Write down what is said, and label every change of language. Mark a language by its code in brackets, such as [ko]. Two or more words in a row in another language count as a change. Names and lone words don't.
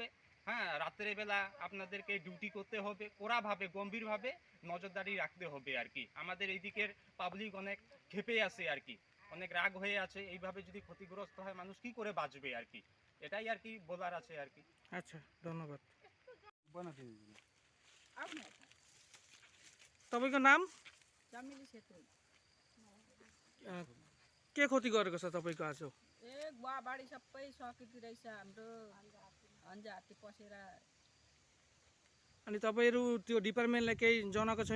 [bn] রাত্রেবেলা আপনাদেরকে ডিউটি করতে হবে, কড়াভাবে গম্ভীরভাবে নজরদারি রাখতে হবে আর কি। আমাদের এই দিকের পাবলিক অনেক ক্ষেপে আছে আর কি, অনেক রাগ হয়ে আছে। এইভাবে যদি ক্ষতিগ্রস্ত হয় মানুষ কি করে বাঁচবে আর কি, এটাই আর কি বলার আছে আর কি। আচ্ছা, ধন্যবাদ। [ne] तपाईँको नाम? के क्षति गरेको छ तपाईँको आज? बाढी सबै सकिँदो रहेछ हाम्रो, हन्जा हात्ती पसेर। अनि तपाईँहरू त्यो डिपार्टमेन्टलाई केही जनाएको छैन?